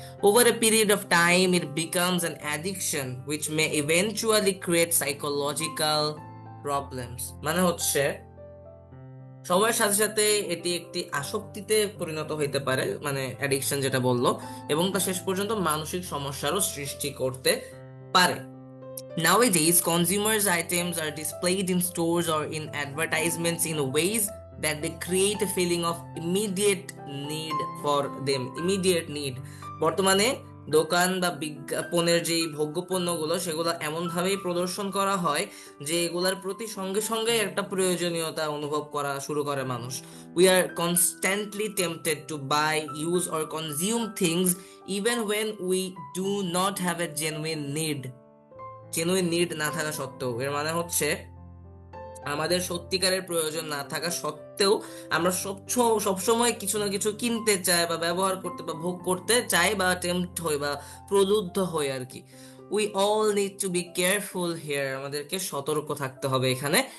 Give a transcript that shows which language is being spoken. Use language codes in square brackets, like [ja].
[en] Over a period of time it becomes an addiction which may eventually create psychological problems. [bn] মানে হচ্ছে সময়ের সাথে সাথে এটি একটি আসক্তিতে পরিণত হইতে পারে, মানে অ্যাডিকশন যেটা বললো, এবং তা শেষ পর্যন্ত মানসিক সমস্যারও সৃষ্টি করতে পারে। [en] Nowadays, consumers' items are displayed in stores or in advertisements in ways that they create a feeling of immediate need for them. Immediate need. [bn] বর্তমানে দোকান বা বিজ্ঞাপনের যে ভোগ্যপণ্যগুলো, সেগুলো এমনভাবেই প্রদর্শন করা হয় যে এগুলার প্রতি সঙ্গে সঙ্গে একটা প্রয়োজনীয়তা অনুভব করা শুরু করে মানুষ। [en] We are constantly tempted to buy, use or consume things even when we do not have a genuine need. Genuine need [bn] না থাকা সত্ত্বেও, এর মানে হচ্ছে আমাদের সত্যিকারের প্রয়োজন না থাকা সত্ত্বেও আমরা সবসময় কিছু না কিছু কিনতে চাই বা ব্যবহার করতে বা ভোগ করতে চাই, বা টেম্পট হই বা প্রলুব্ধ হই আর কি। [en] we all need to be careful here, [bn] আমাদেরকে সতর্ক থাকতে হবে এখানে।